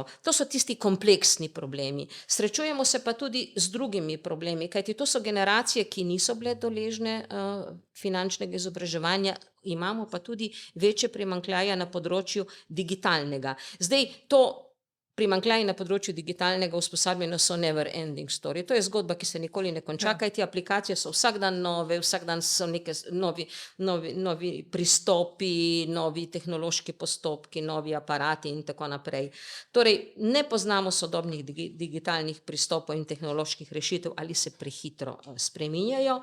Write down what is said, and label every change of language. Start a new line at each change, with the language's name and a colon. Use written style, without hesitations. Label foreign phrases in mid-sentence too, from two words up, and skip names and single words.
Slovenian: To so tisti kompleksni problemi. Srečujemo se pa tudi z drugimi problemi, kajti to so generacije, ki niso bile deležne finančnega izobraževanja, imamo pa tudi večje primanjkljaje na področju digitalnega. Zdaj, to primanjkljaji na področju digitalnega usposabljanja so
English: never ending story.
Slovenian: To je zgodba, ki se nikoli ne konča, kajti aplikacije so vsak dan nove, vsak dan so neke novi pristopi, novi tehnološki postopki, novi aparati in tako naprej. Torej, ne poznamo sodobnih digitalnih pristopov in tehnoloških rešitev ali se prehitro spreminjajo.